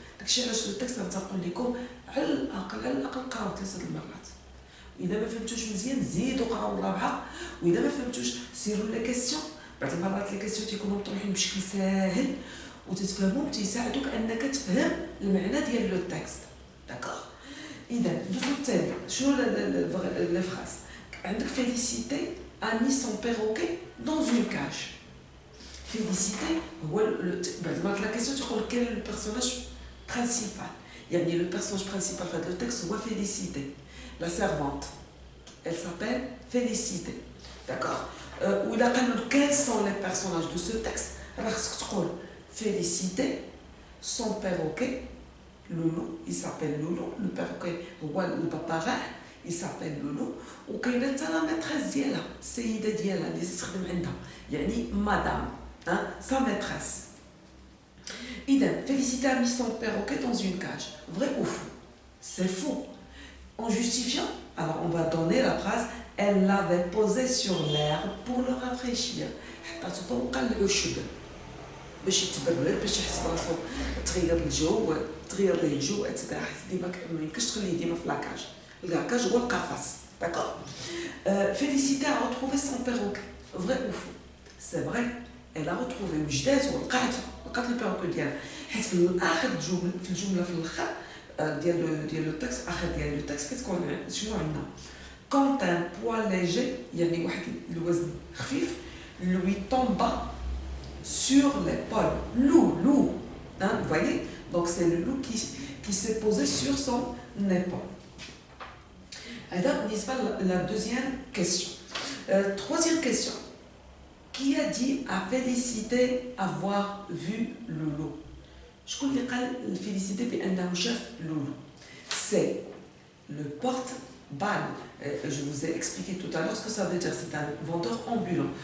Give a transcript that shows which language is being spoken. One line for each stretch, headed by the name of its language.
Arabic: داكشي علاش لو تكست غنقول لكم على الاقل قراو 3 المرات. اذا ما فهمتوش مزيان زيدوا قراو الرابعه، واذا ما فهمتوش سيروا لي كيسيون. بعض المرات لي كيسيون تيكونوا مطروحين بشكل ساهل وتتفهموا وتيساعدوك انك تفهم المعنى ديال لو تكست، داكوغ. اذا دوزو الثاني.
French: شنو لي فراز؟ عندك فيليسيتي a mis son perroquet dans une cage.
Arabic: Félicité هو بعض المرات لا كيسيون تقول
French: quel est le personnage principal،
Arabic: يعني
French: le personnage principal
Arabic: في هذا لو تكست هو Félicité.
French: La servante, elle s'appelle Félicité, d'accord. Ou il a quels sont les personnages de ce texte. Alors, ce que tu dis, Félicité, son perroquet Loulou, il s'appelle Loulou, le perroquet, le papagaï, il s'appelle Loulou.
Arabic: وكاينه حتى لا ماتريس ديالها السيده ديالها اللي تخدم عندها يعني مدام
French: sa maîtresse. Idem, Félicité a mis son perroquet dans une cage. Vrai ou faux? C'est faux. En justifiant, alors on va donner la phrase elle l'avait posé sur l'herbe pour le rafraîchir.
Arabic: حتى تفوق العشب باش يتبرد باش يحس براسو تغير الجو تغير ليه الجو اتسيتيرا. ديما ما يمكنش تخليه ديما في لاكاج. اللاكاج هو القفص.
French: D'accord. Félicité a retrouvé son perroquet. Vrai ou faux? C'est vrai. Elle a retrouvé
Arabic: مجدات ولقات البيروكي ديالها حيت في اخر الجمله في الاخر ديال لو تكست اخر ديال لو تكست كتكون شنو عندنا
French: quand un poids léger
Arabic: يعني واحد الوزن خفيف
French: lui tomba sur l'épaule. Loup, hein, vous voyez, donc c'est le loup qui s'est posé sur son épaule. Et donc, la deuxième question. Troisième question. Qui a dit à Félicité avoir vu Loulou?
Arabic: شكون اللي قال لفيليسيتي بأنه شاف لولو؟
French: C'est le porte-balle. Je vous ai expliqué tout à l'heure ce que ça veut dire. C'est un vendeur ambulant.